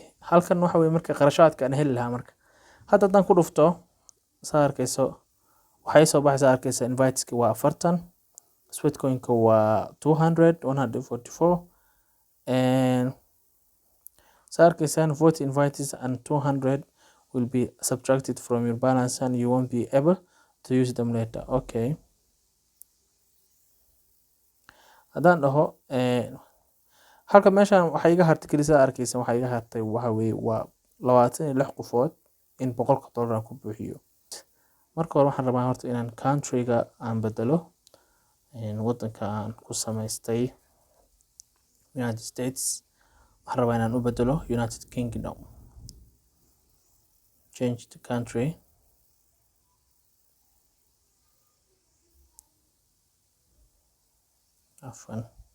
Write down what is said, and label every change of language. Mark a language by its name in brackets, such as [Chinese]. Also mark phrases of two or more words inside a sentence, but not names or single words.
[Somali] halkan waxa weeye marka qarashaadka aan heli lahaa marka hadda haddaan ku dhufto saa arkayso waxay soo baxaysaa arkaysa inviteski waa 40, Sweetcoin-ka waa 144 saa arkaysaan 40 [English] invites and 200 will be subtracted from your balance and you won't be able to use them later. [Somali] okay, haddaan dhaho halka meeshan waxay iga hartay kaliya arkaysan waxay iga hartay waxa weeye waa 26 qofood in $100 aan ku buuxiyo. marka hore waxaan rabaa horta inaan country-ga aan bedelo wadanka aan ku samaystay United States. waxaan rabaa inaan u bedelo United Kingdom. [English] change the country. [Somali] afwan